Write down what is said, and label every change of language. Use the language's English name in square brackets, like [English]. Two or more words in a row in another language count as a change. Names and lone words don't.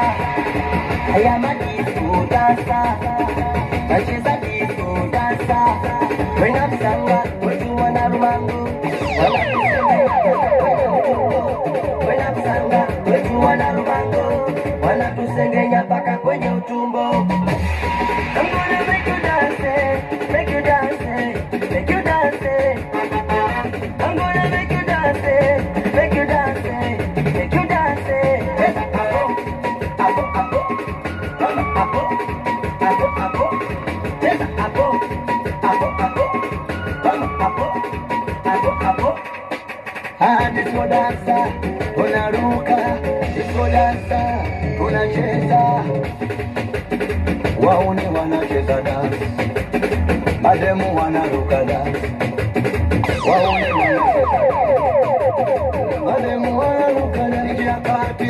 [Swahili] Haya madisco dancer. Wacheza [English] disco dancer. [Swahili] Wena msanga, wetu wana rumangu. Wena msanga, wetu wana rumangu. Wanatusengenya mpaka kwenye utumbo. [English] I'm gonna make you dance, make you dance, make you dance. I'm gonna make you dance, make you dance, make you dance. [Swahili] Apo, apo, apo, mama apo, apo, apo, yes apo, apo, apo, mama apo, apo, apo. Ah, [English] disco dancer, [Swahili] unaruka, [English] disco dancer, [Swahili] unacheza. Wauni wanacheza dance, mademu wanaruka dance. Wauni wanacheza, mademu wanaruka dance ya party.